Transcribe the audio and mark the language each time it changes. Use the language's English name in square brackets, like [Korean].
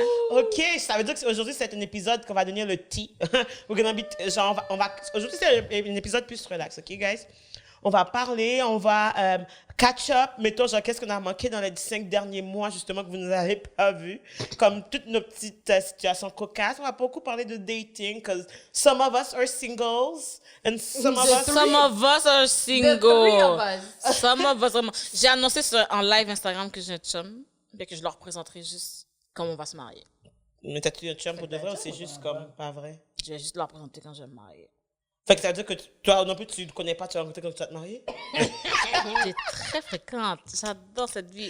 [French] OK, ça veut dire qu'aujourd'hui, c'est un épisode qu'on va donner le tea. Aujourd'hui, c'est un épisode plus relax, OK, guys? On va parler, on va catch up, mettons, genre, qu'est-ce qu'on a manqué dans les 5 derniers mois, justement, que vous ne avez pas vu. Comme toutes nos petites situations cocasses. On va beaucoup parler de dating, [English] because some of us are singles, and some of us... Some of us are single. The three of us. Some of us are... [French] J'ai annoncé en live Instagram que j'ai un chum, et que je leur présenterai juste comment on va se marier. Mais t'as-tu un chum pour de vrai ou c'est juste comme pas vrai? Je vais juste leur présenter quand je vais me marier. Fait que ça veut dire que toi non plus, tu ne connais pas, tu vas rencontrer quand tu vas te marier? T'es très fréquente. J'adore cette vie.